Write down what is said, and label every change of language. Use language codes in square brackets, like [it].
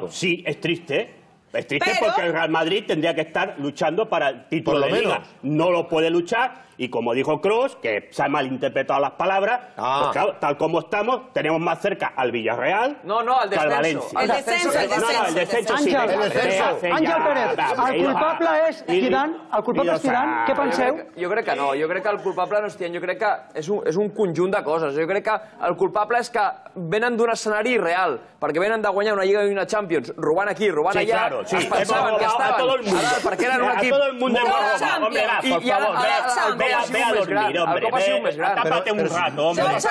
[es] Bueno, sí, es triste. Es triste porque el Real Madrid tendría que estar luchando para el título de Liga. No lo puede luchar y como dijo Kroos, que se han malinterpretado las palabras, pues claro, tal como estamos, tenemos más cerca al Villarreal al que al descenso. Valencia. El descenso. El descenso sí. [ca] Àngel Pérez, el culpable és Zidane, què penseu? Jo crec que no, jo crec que el culpable no és Zidane, jo crec que és un conjunt de coses. Jo crec que el culpable és que venen d'un escenari real, perquè venen de guanyar una Lliga i una Champions, robant aquí, robant allà, es pensaven que estaven, perquè eren un equip... [es] A todo el mundo hemos robado, hombre, va, por favor, ve a dormir, hombre, tápate un rato, hombre.